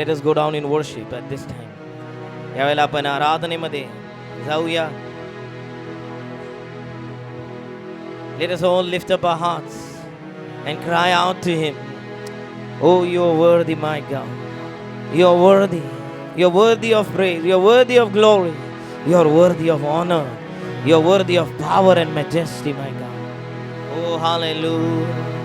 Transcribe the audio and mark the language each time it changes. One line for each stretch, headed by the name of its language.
English: Let us go down in worship at this time.
Marathi: यावेळेला आपण आराधनेमध्ये जाऊया.
English: Let us all lift up our hearts and cry out to Him. Oh, you are worthy, my God. You are worthy. You are worthy of praise. You are worthy of glory. You are worthy of honor. You are worthy of power and majesty, my God. Oh, hallelujah.